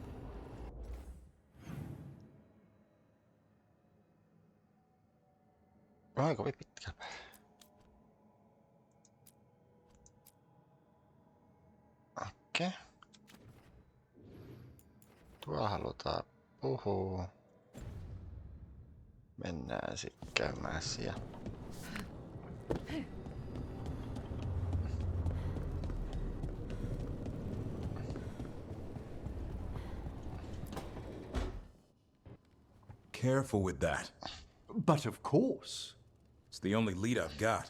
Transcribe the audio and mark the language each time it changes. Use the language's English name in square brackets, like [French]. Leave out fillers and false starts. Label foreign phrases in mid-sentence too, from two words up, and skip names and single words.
[Finnish] Oi, kovin pitkä. Okei. Tuolla halutaan puhua. Mennään sitten käymään siellä. [English] Careful with that. But of course. It's the only lead I've got.